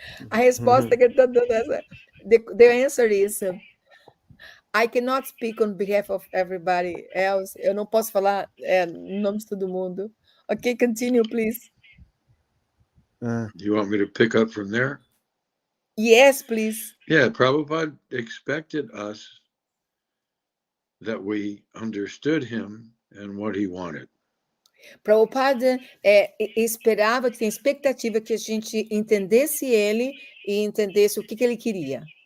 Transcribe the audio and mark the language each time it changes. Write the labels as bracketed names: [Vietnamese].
[Portuguese] A resposta que ele está dando é essa. [English] The answer is, I cannot speak on behalf of everybody else. [Portuguese] Eu não posso falar em nome de todo mundo. [English] Okay, continue, please. Do you want me to pick up from there? Yes, please. Yeah, Prabhupada expected us that we understood him and what he wanted. [Portuguese] Prabhupada esperava, tinha expectativa que a gente entendesse ele e entendesse o que ele queria.